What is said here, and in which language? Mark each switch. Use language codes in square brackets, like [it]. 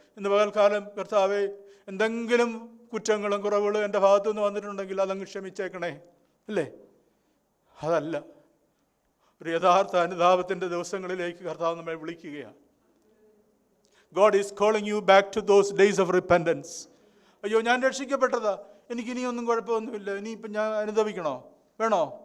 [ml] ഇന്ന് പകൽക്കാലം, കർത്താവേ, എന്തെങ്കിലും കുറ്റങ്ങളും കുറവുകളും എൻ്റെ ഭാഗത്തു നിന്ന് വന്നിട്ടുണ്ടെങ്കിൽ അതങ്ങ് ക്ഷമിച്ചേക്കണേ, അല്ലേ? അതല്ല, ഒരു യഥാർത്ഥ അനുതാപത്തിൻ്റെ ദിവസങ്ങളിലേക്ക് കർത്താവ് നമ്മെ വിളിക്കുകയാണ്. [en] God is calling you back to those days of repentance. [ml] അയ്യോ, ഞാൻ രക്ഷിക്കപ്പെട്ടതാ, എനിക്കിനിയൊന്നും കുഴപ്പമൊന്നുമില്ല, ഇനിയിപ്പം ഞാൻ അനുതാപിക്കണോ? വേണോ?